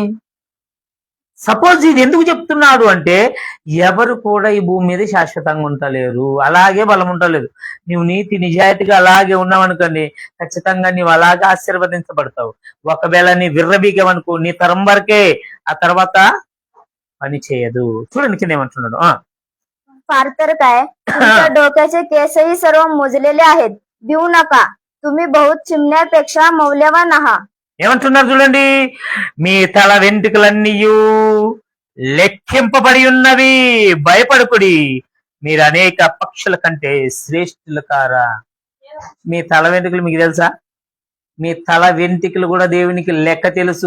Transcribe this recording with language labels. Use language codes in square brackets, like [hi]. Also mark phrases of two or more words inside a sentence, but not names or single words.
[te] సపోజ్ ఇది ఎందుకు చెప్తున్నాడు అంటే, ఎవరు కూడా ఈ భూమి మీద శాశ్వతంగా ఉండలేరు, అలాగే బలం ఉండలేదు. నువ్వు నీతి నిజాయితీగా అలాగే ఉన్నావనుకోండి, ఖచ్చితంగా నీవు అలాగే ఆశీర్వదించబడతావు. ఒకవేళ నీ విర్రబీగవనుకో, నీ తరం వరకే, ఆ తర్వాత పని చేయదు. చూడండి కింద ఏమంటున్నాడు. [mr] फार तर काय, तुमच्या डोक्याचे केसही सर्व मोजलेले आहेत. भिवू नका, तुम्ही बहुत चिमण्यापेक्षा मौल्यवान आहात. [te] ఏమంటున్నారు చూడండి, మీ తల వెంట్రుకలన్నీ లెక్కింపబడి ఉన్నవి, భయపడకుడి, మీరు అనేక పక్షుల కంటే శ్రేష్ఠులు కారా. మీ తల వెంట్రుకలు మీకు తెలుసా? మీ తల వెంట్రుకలు కూడా దేవునికి లెక్క తెలుసు.